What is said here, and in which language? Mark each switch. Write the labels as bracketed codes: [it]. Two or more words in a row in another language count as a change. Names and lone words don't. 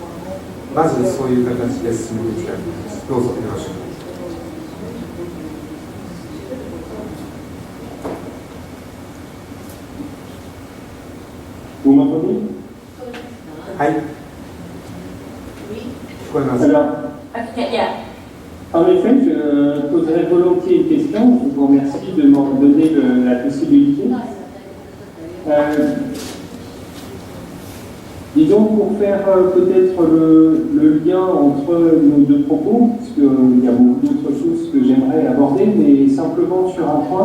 [ja] まずそういう形で進めていきたいと思います。どうぞよろしく。 [fr] Vous m'entendez? [ja] はい。聞こえます。 [fr] En effet, je poserai volontiers une question. Je vous remercie de m'en donner la possibilité. Disons, pour faire peut-être le lien entre nos deux propos, parce qu'il y a beaucoup d'autres choses que j'aimerais aborder, mais simplement sur un point.